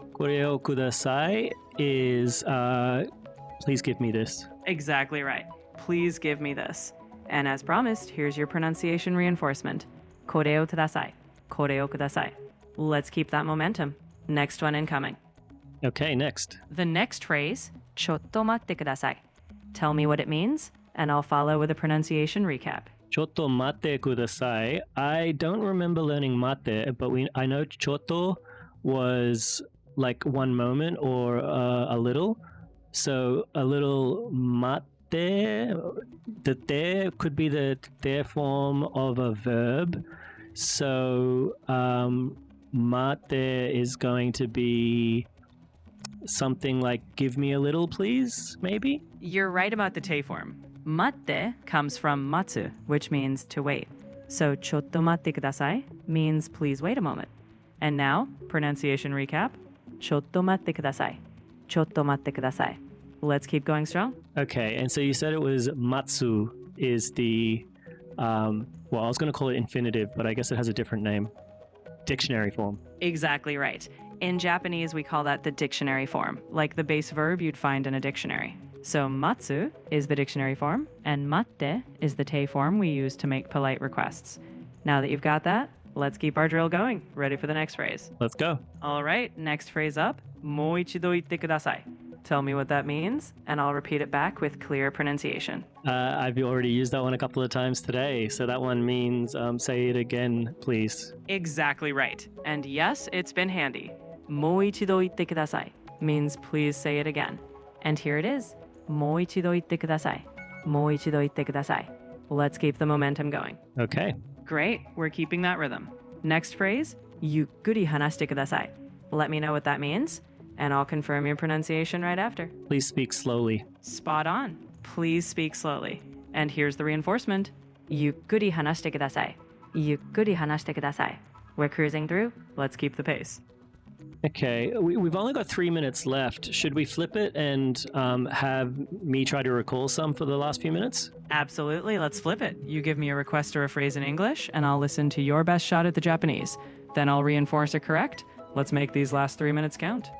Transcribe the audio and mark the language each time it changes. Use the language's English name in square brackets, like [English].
[Japanese] これをください [English] is, please give me this. Exactly right. Please give me this. And as promised, here's your pronunciation reinforcement. [Japanese] これをください.これをください. [English] Let's keep that momentum. Next one incoming. Okay, next. The next phrase, [Japanese] ちょっと待ってください. [English] Tell me what it means, and I'll follow with a pronunciation recap. [Japanese] ちょっと待ってください. [English] I don't remember learning mate, but I know ちょっと was like one moment or a little. So a little mate the there could be the there form of a verb. So mate is going to be something like give me a little, please, maybe? You're right about the te form. Matte comes from matsu, which means to wait. So [Japanese] ちょっと待ってください [English] means please wait a moment. And now, pronunciation recap. [Japanese] ちょっと待ってください。ちょっと待ってください. [English] Let's keep going strong. Okay, and so you said it was matsu is the, well, I was going to call it infinitive, but I guess it has a different name. Dictionary form. Exactly right. In Japanese, we call that the dictionary form, like the base verb you'd find in a dictionary. So matsu is the dictionary form, and matte is the te form we use to make polite requests. Now that you've got that, let's keep our drill going. Ready for the next phrase? Let's go. All right, next phrase up. [Japanese] もう一度言ってください. [English] Tell me what that means, and I'll repeat it back with clear pronunciation. I've already used that one a couple of times today. So that one means say it again, please. Exactly right. And yes, it's been handy. [Japanese] もう一度言ってください [English] means please say it again. And here it is. [Japanese] もう一度言ってください。もう一度言ってください. [English] Let's keep the momentum going. Okay. Great, we're keeping that rhythm. Next phrase, [Japanese] ゆっくり話してください. [English] Let me know what that means, and I'll confirm your pronunciation right after. Please speak slowly. Spot on. Please speak slowly. And here's the reinforcement. [Japanese] ゆっくり話してください。ゆっくり話してください. [English] We're cruising through. Let's keep the pace. Okay, we've only got 3 minutes left. Should we flip it and have me try to recall some for the last few minutes? Absolutely. Let's flip it. You give me a request or a phrase in English, and I'll listen to your best shot at the Japanese. Then I'll reinforce it correct. Let's make these last 3 minutes count.